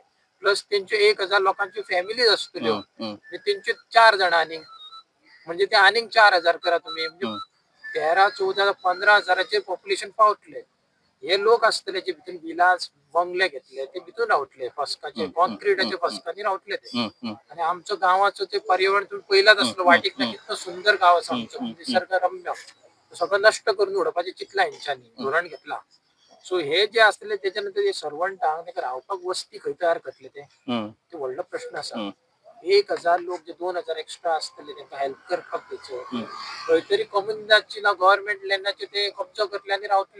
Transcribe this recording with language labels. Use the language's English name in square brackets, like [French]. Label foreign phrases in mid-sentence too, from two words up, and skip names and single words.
[Konkani] प्लस त्यांचे 1000 लोकांची फॅमिलीज असतल्यो. हम्म, म्हणजे त्यांचे 4 जण आनीक म्हणजे ते आनीक 4000 करा तुम्ही. म्हणजे हम्म. 13, 14, 15,000चे पॉप्युलेशन पावतले. हे लोक असतले जे भितर विलास बंगले घेतले ते भितून रावतले फस्काचे कॉन्क्रीटाचे फस्कांनी रावतले ते. हम्म, हम्म, आणि आमचं गावाचं ते पर्यावरण तुम्ही पहिलाच असलं वाटीक ना कितकं सुंदर गाव असं आमचं निसर्गरम्य सगळं नष्ट करून उडोवपाचे चितला हेंच्यांनी धोरण घेतला. सो हे जे असले त्याच्यानंतर हे सर्वंटांक तांकां रावपाक वस्ती खंय तयार करतले हम्म, ते व्हडलो प्रश्न आसा. हम्म. 1000 लोक जे 2000 एक्स्ट्रा असतले त्यांना हेल्प करपाक त्याचो हम्म. खंय तरी कम्युनिटीची ना गव्हर्नमेंट लँडाचे ते कब्जो करतले आनी रावतले.